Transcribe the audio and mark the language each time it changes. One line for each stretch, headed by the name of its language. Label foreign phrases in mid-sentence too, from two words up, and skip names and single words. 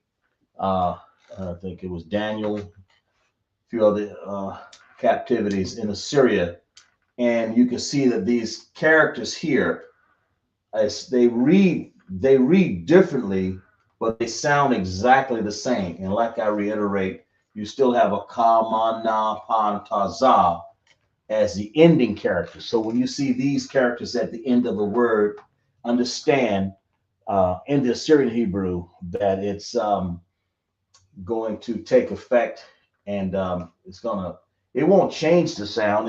English: I think it was Daniel, a few other captivities in Assyria. And you can see that these characters here, as they read differently, but they sound exactly the same. And like I reiterate, you still have a ka, ma, na, pa, ta, za as the ending characters. So when you see these characters at the end of the word, understand in the Assyrian Hebrew that it's going to take effect, and it won't change the sound.